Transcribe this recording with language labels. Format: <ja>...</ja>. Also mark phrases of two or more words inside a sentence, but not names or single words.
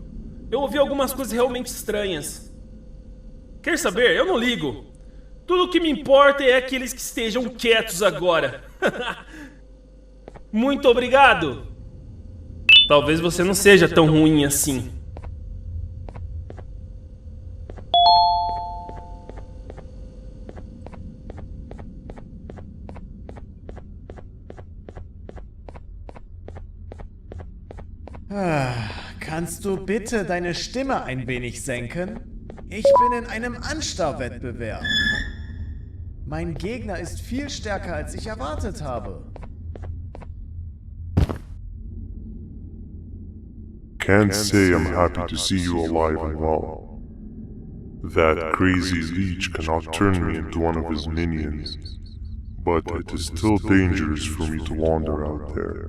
<pt>Eu ouvi algumas coisas realmente estranhas. Quer saber? Eu não ligo. Tudo o que me importa é que eles que estejam quietos agora. Muito obrigado! Talvez você não seja tão ruim assim.</pt> <de>Kannst du bitte deine Stimme ein wenig senken? Ich bin in einem Anstarrwettbewerb. Mein Gegner ist viel stärker, als ich erwartet habe.</de> <en>Can't say I'm happy to see you alive and well. That crazy leech cannot turn me into one of his minions, but it is still dangerous for me to wander out there.</en>